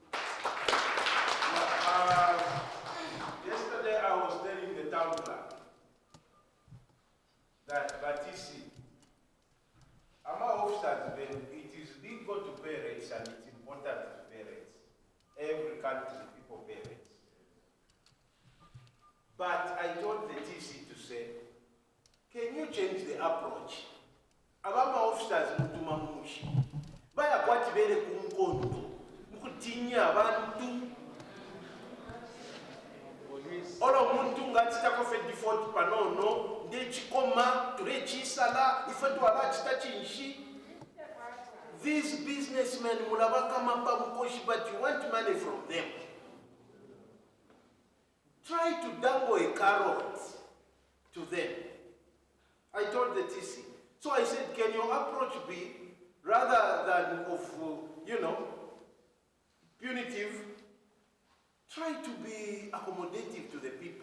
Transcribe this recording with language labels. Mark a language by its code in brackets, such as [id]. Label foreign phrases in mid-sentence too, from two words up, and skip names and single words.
[en] Yesterday I was telling the town clerk that Batisi, our officers, it is legal to pay rates and it's important to pay rates. Every country, people pay rates. But I told the TC to say, can you change the approach? [bem] Abama officers mutuma mushi. Baya kwati bere kumkondo. Mukutinya abantu. Olo muntu ngati takofe default panono ndechikoma turechisala ifetu alachita chinshi. [en] These businessmen [bem] mulabaka mapa mukoshi, [en] but you want money from them. Try to dangle a carrot to them. I told the TC. So I said, can your approach be, rather than of, punitive, try to be accommodative to the people.